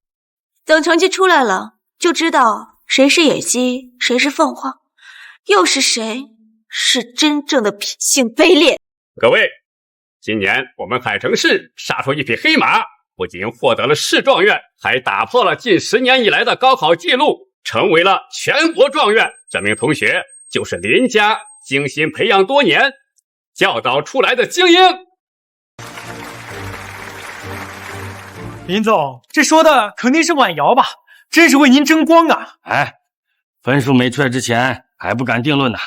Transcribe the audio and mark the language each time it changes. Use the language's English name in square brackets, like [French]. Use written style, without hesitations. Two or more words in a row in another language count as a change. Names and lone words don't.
[Chinese] 等成績出來了，就知道誰是野雞，誰是鳳凰，又是誰是真正的品性卑劣。各位，今年我們海城市殺出一匹黑馬，不僅獲得了市狀元，還打破了近10年以來的高考記錄，成為了全國狀元。這名同學就是林家精心培养多年，教导出来的精英。林总，这说的肯定是婉瑶吧？真是为您争光啊！哎，分数没出来之前还不敢定论呢。